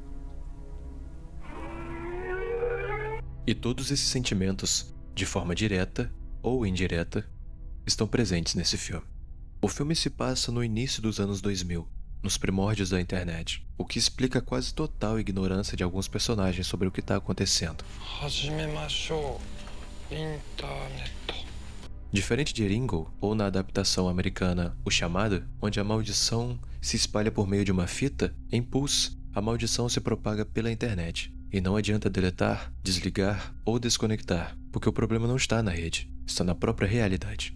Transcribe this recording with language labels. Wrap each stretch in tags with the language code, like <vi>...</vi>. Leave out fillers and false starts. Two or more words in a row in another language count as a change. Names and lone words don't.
<pt>E todos esses sentimentos, de forma direta ou indireta, estão presentes nesse filme. O filme se passa no início dos anos 2000, nos primórdios da internet, o que explica a quase total ignorância de alguns personagens sobre o que está acontecendo.</pt> <ja>始めましょう。インターネット。</ja> <pt>Diferente de Ringo, ou na adaptação americana O Chamado, onde a maldição se espalha por meio de uma fita, em Pulse, a maldição se propaga pela internet. E não adianta deletar, desligar ou desconectar, porque o problema não está na rede, está na própria realidade.</pt>